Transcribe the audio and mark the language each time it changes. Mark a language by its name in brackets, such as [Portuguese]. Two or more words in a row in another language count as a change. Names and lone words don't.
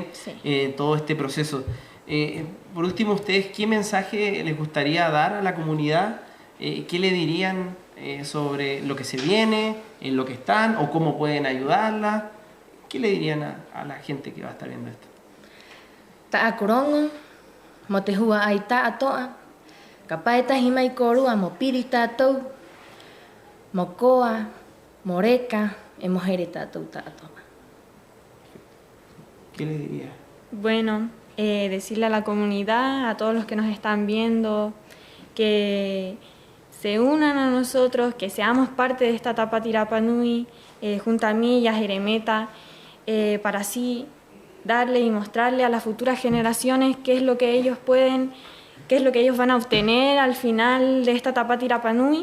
[Spanish] Sí. todo este proceso. Por último, ¿ustedes qué mensaje les gustaría dar a la comunidad? ¿Qué le dirían sobre lo que se viene, en lo que están o cómo pueden ayudarla? ¿Qué le dirían a la gente que va a estar viendo esto? [Rapanui] Ta'a korongo, mo te hua ai ta'a to'a, ka pai tahi mai korua mo piri tātou, mo koa, mo reka, e mo here tātou ta'a to'a. [Spanish] ¿Qué le diría? Bueno, decirle a la comunidad, a todos los que nos están viendo, que se unan a nosotros, que seamos parte de esta Tapati Rapa Nui, junto a mí y a Jeremeta, para así darle y mostrarle a las futuras generaciones qué es lo que ellos pueden, qué es lo que ellos van a obtener al final de esta Tapati Rapa Nui.